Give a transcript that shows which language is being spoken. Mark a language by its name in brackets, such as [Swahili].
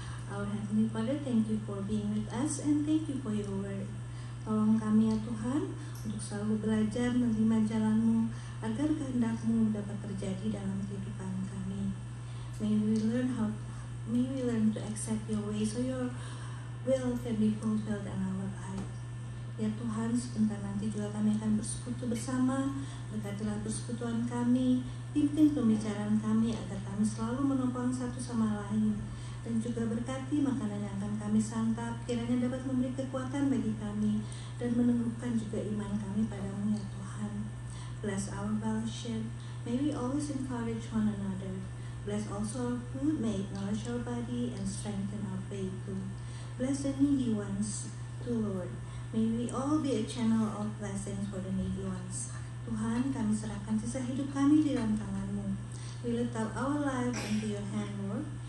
[English] Our Heavenly Father, thank you for being with us and thank you for your word. [Indonesian] Tolong kami ya Tuhan untuk selalu belajar menerima jalan-Mu agar kehendak-Mu dapat terjadi dalam kehidupan kami. [English] May we learn to accept your way so your will can be fulfilled in our life. [Indonesian] Ya Tuhan, sebentar nanti juga kami akan bersekutu bersama. Berkatilah persekutuan kami, pimpin pembicaraan kami agar kami selalu menopang satu sama lain. Dan juga berkati makanan yang akan kami santap, kiranya dapat memberi kekuatan bagi kami dan menumbuhkan juga iman kami padamu ya Tuhan. [English] Bless our fellowship, may we always encourage one another. Bless also our food, may it nourish our body and strengthen our faith too. Bless the needy ones too, Lord. May we all be a channel of blessings for the needy ones. [Indonesian] Tuhan, kami serahkan sisa hidup kami di dalam tangan-Mu. [English] We lift up our lives into your hand, Lord.